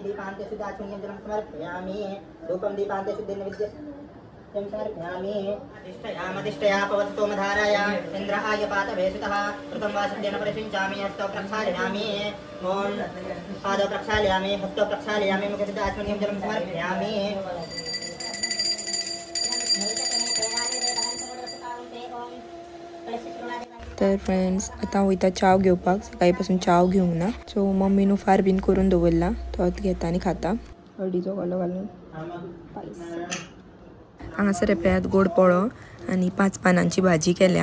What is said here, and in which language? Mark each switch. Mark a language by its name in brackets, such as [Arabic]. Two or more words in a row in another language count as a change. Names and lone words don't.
[Sanskrit] दीपान्ते सुदाचुन्यं जलं समर्पयामि. धूपं दीपान्ते शुद्धेन विद्यते समर्पयामि. अधिष्ठया पवत्तोमधाराय इन्द्राय पातवेषितः कृतं वा सिद्धेन परिषिञ्चामि. हस्तौ प्रक्षालयामि. ओम पादौ प्रक्षालयामि. हस्तौ प्रक्षालयामि. मुखे सिद्धाचमनीयं जलं समर्पयामि. [Konkani] तर फ्रेंड्स आता वयता चाव घेवपाक. सकाळी पासून चाव घेवंक ना, सो मम्मीन फार बीन करून दवरला. तोच घेता आनी खाता. हळदीचो कोलो घालून हांगासर येपयात गोड पोळो आनी 5 पानांची भाजी केल्या.